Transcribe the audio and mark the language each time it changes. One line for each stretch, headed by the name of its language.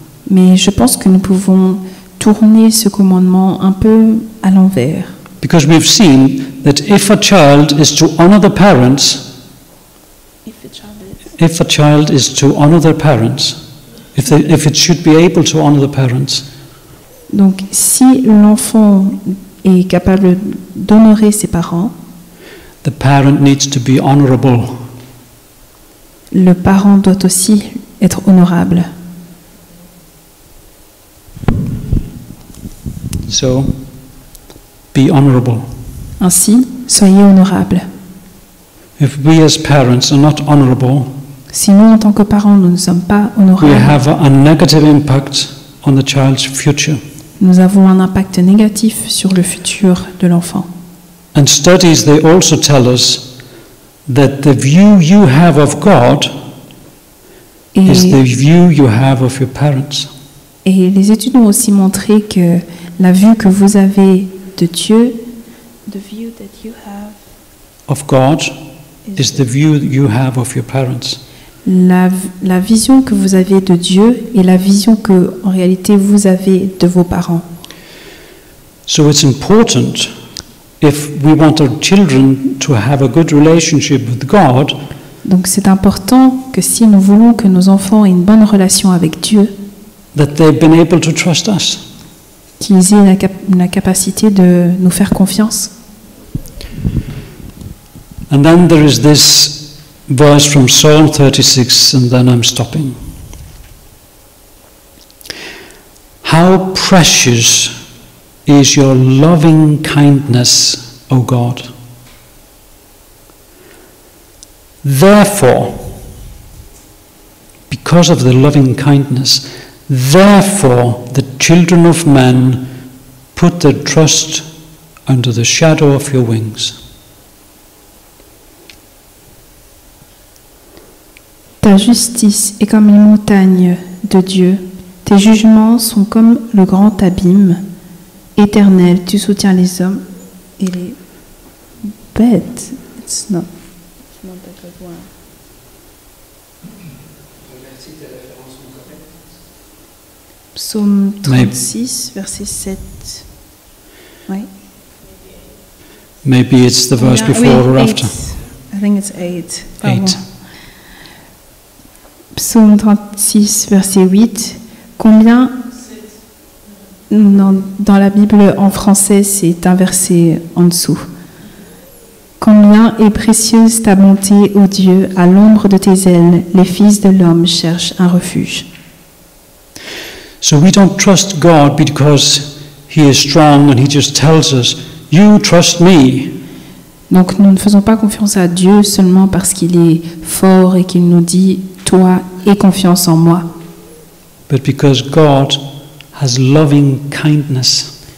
French: Mais je pense que nous pouvons tourner ce commandement un peu à l'envers.
English: Because we've seen that if a child is to honor the parents, if a child is to honor their parents, if it should be able to honor the parents,
French: Donc, si l'enfant est capable d'honorer ses parents,
English: the parent needs to be honorable.
French: le parent doit aussi être honorable.
English: So, be honorable.
French: Ainsi, soyez honorables.
English: If we as parents are not honorable,
French: Si nous, en tant que parents, nous ne sommes pas
English: we
French: honorables,
English: have a negative impact on the child's future.
French: nous avons un impact négatif sur le futur de l'enfant.
English: And studies, they also tell us that the view you have of God is the
French: Et,
English: view you have of your parents.
French: et les études ont aussi montré que la vue que vous avez de Dieu,
English: the view that you have, Of God is the view you have of your parents.
French: la vision que vous avez de Dieu et la vision que, en réalité, vous avez de vos parents.
English: So it's important, if we want our children to have a good relationship with God,
French: Donc c'est important que si nous voulons que nos enfants aient une bonne relation avec Dieu,
English: that they've been able to trust us.
French: qu'ils aient la capacité de nous faire confiance.
English: And then there is this verse from Psalm 36, and then I'm stopping. How precious is your loving kindness, O God. Therefore, because of the loving kindness, therefore the children of men put their trust under the shadow of your wings.
French: Ta justice est comme les montagnes de Dieu. Tes jugements sont comme le grand abîme. Éternel, tu soutiens les hommes et les bêtes.
English: It's not the good one.
French: Psaume 36, verset 7. Oui.
English: Maybe it's the verse before or after. I think it's 8. 8.
French: Psaume 36, verset 8. Combien... Non, dans la Bible en français, c'est un verset en dessous. Combien est précieuse ta bonté, ô Dieu, à l'ombre de tes ailes, les fils de l'homme cherchent un refuge.
English: So we don't trust God because He is strong and He just tells us, you trust me.
French: Donc nous ne faisons pas confiance à Dieu seulement parce qu'il est fort et qu'il nous dit « Toi, aie confiance en moi »,
English: But because God has loving kindness.